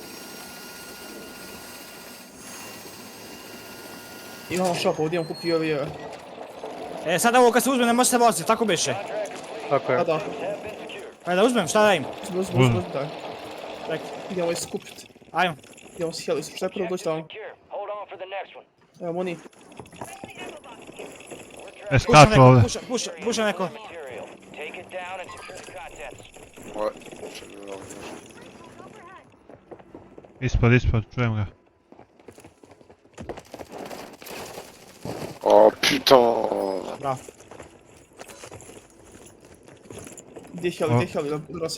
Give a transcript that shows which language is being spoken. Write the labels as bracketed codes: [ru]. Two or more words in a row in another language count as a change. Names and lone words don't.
[hr] Imamo shop, ovdje imam kupio ovi... Sad ovo kad se uzme ne može se voziti, tako biše. Tako je. Da. Ajde da uzmem, šta da im? Uzmi, daj. Čekaj, Idemo ovaj skupit. ajmo. Idemo s heli, šta je prvo doći tamo? [en] Secure. Hold on for the next one. [hr] Evo oni. Skaču ovdje. Puša neko. Material. [en] Take it down and secure the contents. [hr] Ispod, čujem ga. [fr] Oh putain. [hr] Bravo. Gdje je heli, da raz.